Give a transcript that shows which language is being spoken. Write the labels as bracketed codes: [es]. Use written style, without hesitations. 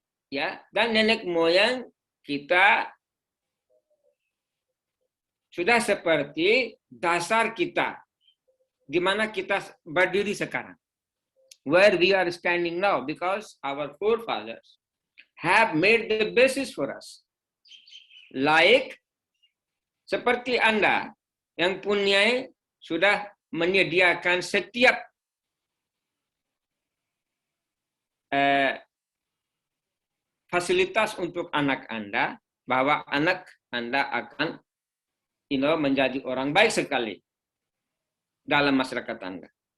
[id] Ya, dan nenek moyang kita sudah seperti dasar kita, di mana kita berdiri sekarang. [en] Where we are standing now, because our forefathers have made the basis for us. Like, [id] seperti Anda yang sudah menyediakan setiap fasilitas untuk anak Anda, bahwa anak Anda akan menjadi orang baik sekali dalam masyarakat Anda.